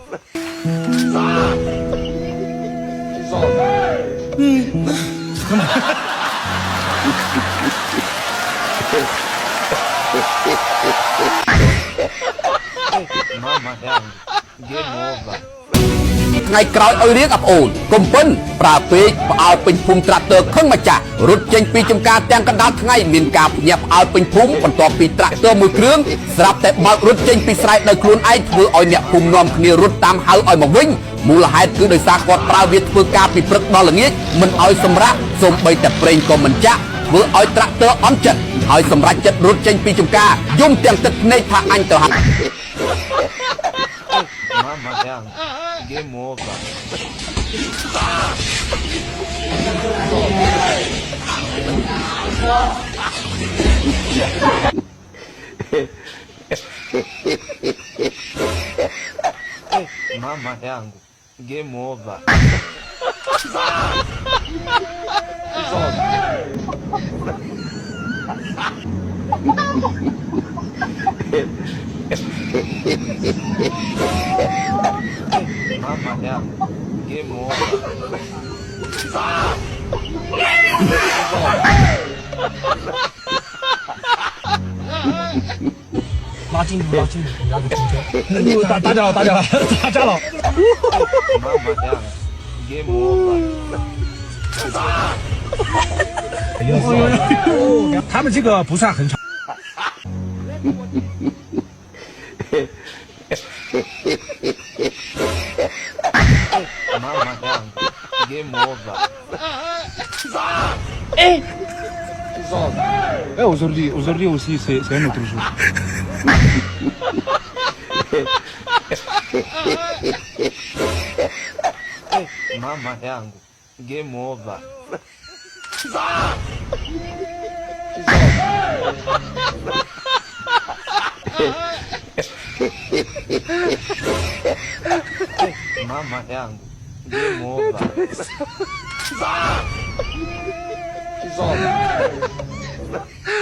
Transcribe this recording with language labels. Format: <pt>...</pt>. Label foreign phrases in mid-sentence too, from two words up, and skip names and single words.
<sw>Mama yangu,</sw> <en>game over.</en> <km>ថ្ងៃក្រោយឲ្យរៀងអាប់អូនកុំពិនប្រើពេកផ្អើលពេញភូមិត្រាក់ទ័រខឹងម្ចាស់រត់ចេញពីចំការទាំងកណ្ដាលថ្ងៃមានការភ្ញាក់ផ្អើលពេញភូមិបន្ទាប់ពីត្រាក់ទ័រមួយគ្រឿងស្រាប់តែបើករត់ចេញពីស្រែដោយខ្លួនឯងធ្វើឲ្យអ្នកភូមិនាំគ្នារត់តាមហៅឲ្យមកវិញមូលហេតុគឺដោយសារគាត់ប្រើវាធ្វើការពីព្រឹកដល់ល្ងាចមិនឲ្យសម្រាកសូម្បីតែប្រេងក៏មិនចាក់ធ្វើឲ្យត្រាក់ទ័រអន់ចិត្តហើយសម្រេចចិត្តរត់ចេញពីចំការយំទាំងទឹកភ្នែកថាអញទៅហើយ</km> <sw>Mama yangu,</sw> <en>game over.</en> <sw>Mama yangu,</sw> <en>game over.</en> <sw>Mama yangu,</sw> <en>game over.</en> <zh>拉进度，拉进度，你那个停车，打架了，打架了，打架了。</zh> <sw>Mama yangu,</sw> <en>game over.</en> <zh>他们这个不算很长。</zh> <sw>Mama yangu,</sw> <en>game over.</en> <fr>Aujourd'hui aussi, c'est un autre jour.</fr> <sw>Mama yangu,</sw> <en>game over.</en> <sw>Mama yangu,</sw> <en>game over.</en>